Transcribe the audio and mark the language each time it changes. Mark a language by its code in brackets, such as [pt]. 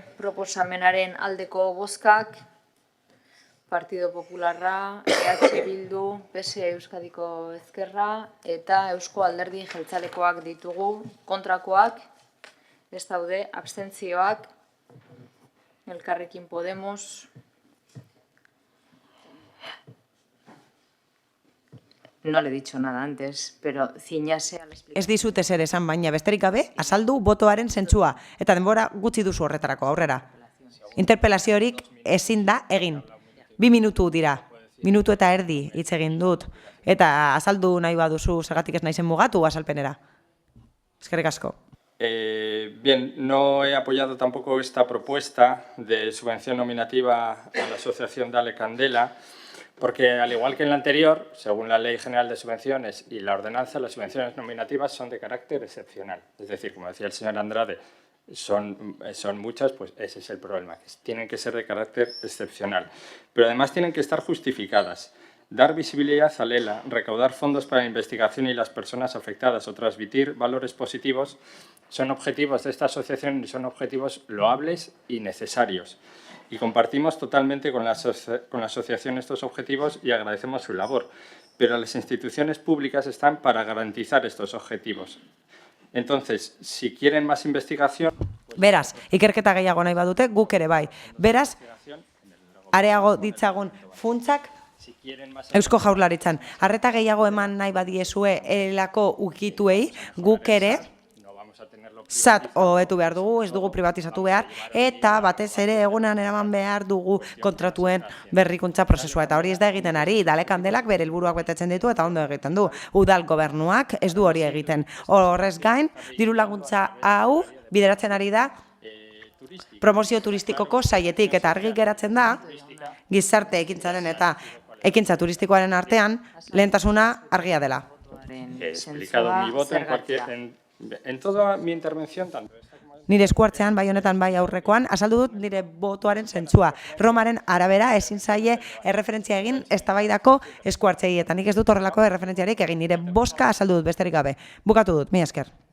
[eu] Proposamenaren aldeko bozkak, Partido Popularra, EH Bildu, PSE Euskadiko Ezkerra, eta Eusko Alderdi Jeltzalekoak ditugu, kontrakoak, ez daude, abstentzioak, Elkarrekin Podemos. [es] No le he dicho nada antes, pero ciñase a la explicación. [eu] Ez dizut ezer esan, baina besterik gabe, azaldu botoaren zentzua, eta denbora gutxi duzu horretarako, aurrera. Interpelaziorik ezin da egin. 2 minutu dira, minutu eta erdi hitz egin dut, eta azaldu nahi baduzu zergatik ez naizen mugatu azalpenera. Eskerrik asko. [es] Bien, no he apoyado tampoco esta propuesta de subvención nominativa a la asociación Dale Candela, porque al igual que en la anterior, según la Ley General de Subvenciones y la ordenanza, las subvenciones nominativas son de carácter excepcional. Es decir, como decía el señor Andrade, son muchas, pues ese es el problema, que tienen que ser de carácter excepcional. Pero además tienen que estar justificadas. Dar visibilidad a Lela, recaudar fondos para la investigación y las personas afectadas o transmitir valores positivos son objetivos de esta asociación y son objetivos loables y necesarios. Y compartimos totalmente con la asociación estos objetivos y agradecemos su labor. Pero las instituciones públicas están para garantizar estos objetivos. Entonces, si quieren más investigación... [eu] Beraz, ikerketa gehiago nahi badute, guk ere bai. Beraz, areago ditzagun funtsak Eusko Jaurlaritzan. Arreta gehiago eman nahi badiezue elako ukituei, guk ere SAT hobetu behar dugu, ez dugu privatizatu behar, eta batez ere egunean eraman behar dugu kontratuen berrikuntza prozesua. Eta hori ez da egiten ari, Dale Kandelak bere helburuak betetzen ditu eta ondo egiten du. Udal gobernuak ez du hori egiten. Horrez gain, diru laguntza hau bideratzen ari da promozio turistikoko sailetik, eta argi geratzen da, gizarte ekintzaren eta ekintza turistikoaren artean, lehentasuna argia dela. [es] He explicado mi voto en toda mi intervención, tanto esta como... [eu] Nire eskuartzean, bai honetan, bai aurrekoan, azaldu dut nire botoaren zentzua. Romaren arabera ezin zaie erreferentzia egin eztabaidako eskuartzei, eta nik ez dut horrelako erreferentziarik egin, nire bozka azaldu dut besterik gabe. Bukatu dut, mila esker.